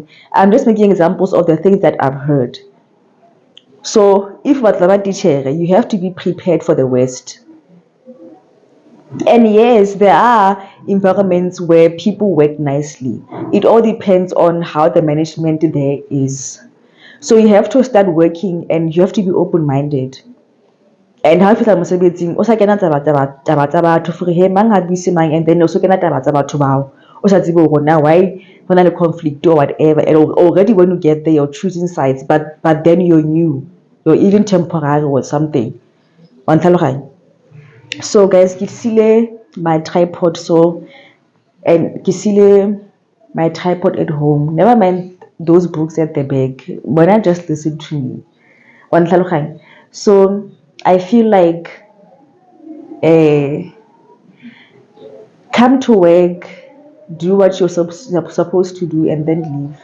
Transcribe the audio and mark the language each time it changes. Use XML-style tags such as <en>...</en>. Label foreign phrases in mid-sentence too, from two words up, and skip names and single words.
<en>I'm just making examples of the things that I've heard. So if teacher, you have to be prepared for the worst. And yes, there are environments where people work nicely. It all depends on how the management there is. So you have to start working and you have to be open-minded.</en> <st>and ha o fihla mosebetsing o sa kena taba tsa batho for he mang ha buse mang,</st> <en>and then</en> <st>o so kena taba tsa batho bao o sa tsebe hore na</st> <en>why</en> <st>hona le</st> <en>conflict or whatever, and already when you get there you're choosing sides, but then you're new, you're even temporary or something. So guys,</en> <st>ke sile</st> <en>my tripod, so and</en> <st>ke sile</st> <en>my tripod at home, never mind those books at the back, when I just listen to me. So I feel like come to work, do what you're supposed to do, and then leave.</en>